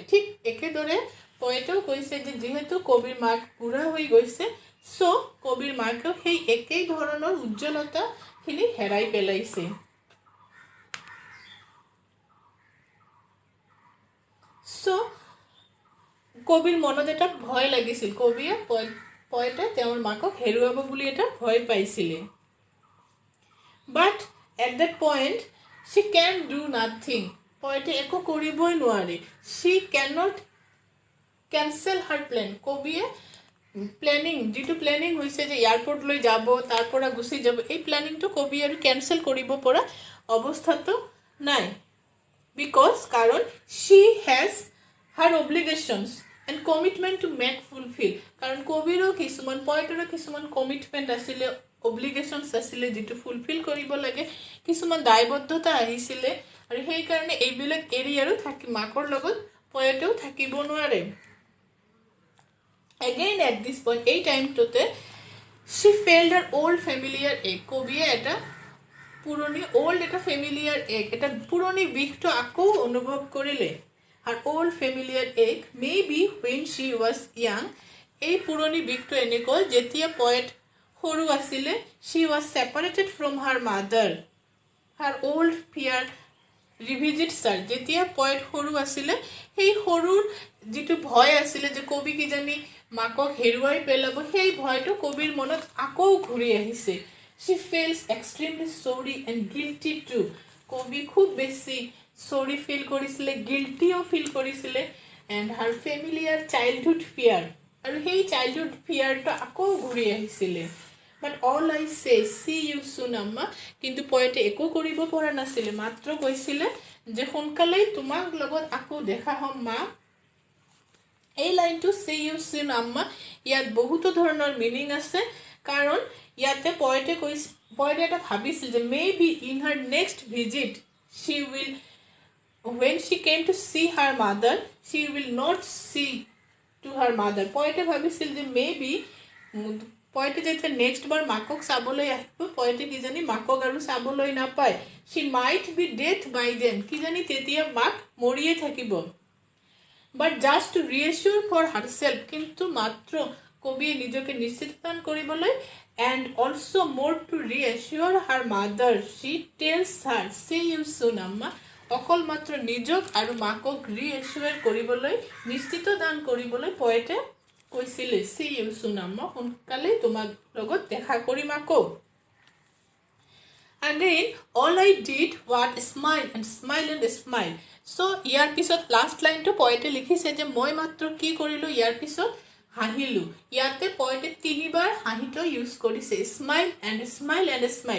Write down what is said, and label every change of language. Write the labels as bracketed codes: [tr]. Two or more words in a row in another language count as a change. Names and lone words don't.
[as] ঠিক একেদৰে পয়েটেও কৈছে যে যিহেতু কবিৰ মাক বুঢ়া হৈ গৈছে, চ' কবিৰ মাকেও সেই একেই ধৰণৰ উজ্জ্বলতাখিনি হেৰাই পেলাইছে। চ' কবিৰ মনত এটা ভয় লাগিছিল, কবিয়ে পয়েটে তেওঁৰ মাকক হেৰুৱাব বুলি এটা ভয় পাইছিলে। [en] but at that point she can do nothing. [as] পয়েটে একো কৰিবই নোৱাৰে। [en] she cannot cancel her plan. [as] কবিয়ে প্লেনিং, যিটো প্লেনিং হৈছে যে এয়াৰপৰ্টলৈ যাব, তাৰ পৰা গুচি যাব, এই প্লেনিংটো কবি আৰু কেনচেল কৰিব পৰা অৱস্থাটো নাই। [en] বিকজ কাৰণ she has her obligations and commitment to make fulfill. [as] কাৰণ কবিৰো কিছুমান, পয়েটৰো কিছুমান কমিটমেণ্ট আছিলে, অব্লিগেশ্যনছ আছিলে, যিটো ফুলফিল কৰিব লাগে, কিছুমান দায়বদ্ধতা আহিছিলে, আৰু সেইকাৰণে এইবিলাক এৰি আৰু মাকৰ লগত পয়েটেও থাকিব নোৱাৰে। [en] Again at this point, [as] এই টাইমটোতে [en] she felt her old familiar ache. [as] কবিয়ে এটা পুৰণি এটা [en] familiar ache, [as] এটা পুৰণি বিষটো আকৌ অনুভৱ কৰিলে। [en] her old familiar ache, maybe when she was young. [as] এই পুৰণি বিষটো এনেকৈ যেতিয়া পয়েট সৰু আছিলে, [en] she was separated from her mother. her old fear revisits her. [as] যেতিয়া পয়েট সৰু আছিলে, সেই সৰুৰ যিটো ভয় আছিলে যে কবি কিজানি মাকক হেৰুৱাই পেলাব, সেই ভয়টো কবিৰ মনত আকৌ ঘূৰি আহিছে। [en] she feels extremely sorry and guilty too. [as] কবি খুব বেছি [en] sorry feel [as] কৰিছিলে, গিল্টিও ফিল কৰিছিলে, [en] and her familiar childhood fear, [as] আৰু সেই চাইল্ডহুড ফিয়াৰটো আকৌ ঘূৰি আহিছিলে। [en] but all I say see you soon [as] আম্মা, কিন্তু পয়েটে একো কৰিব পৰা নাছিলে, মাত্ৰ কৈছিলে যে সোনকালেই তোমাক লগত আকৌ দেখা হ'ম মা। এই লাইনটো [en] see you soon আম্মা, [as] ইয়াত বহুতো ধৰণৰ মিনিং আছে, কাৰণ ইয়াতে পয়েটে এটা ভাবিছিল যে [en] may be in her next visit she will, when she came to see her mother, she will not see to her mother. [as] পয়েটে ভাবিছিল যে মেবি পয়েটে যেতিয়া নেক্সট বাৰ মাকক চাবলৈ আহিব, পয়েটে কিজানি মাকক আৰু চাবলৈ নাপায়, [en] she might be dead by then, [as] কিজানি তেতিয়া মাক মৰিয়ে থাকিব। [en] but just to reassure for herself, [as] কিন্তু মাত্ৰ কবিয়ে নিজকে নিশ্চিত দান কৰিবলৈ, [en] and also more to reassure her mother, she tells her see you soon [as] আম্মা, অকল মাত্ৰ নিজক আৰু মাকক ৰিএচিউৰ কৰিবলৈ, নিশ্চিত দান কৰিবলৈ পয়েটে কৈছিলে [en] see you soon [as] আম্মা, সোনকালে তোমাৰ লগত দেখা কৰিম আকৌ। [en] Again, all I did was smile and smile and smile. So, [as] ইয়াৰ পিছত লাষ্ট লাইনটো পয়েটে লিখিছে যে মই মাত্ৰ কি কৰিলোঁ, ইয়াৰ পিছত হাঁহিলোঁ। ইয়াতে পয়েটে 3বাৰ হাঁহিটো ইউজ কৰিছে, [en] smile and smile and smile.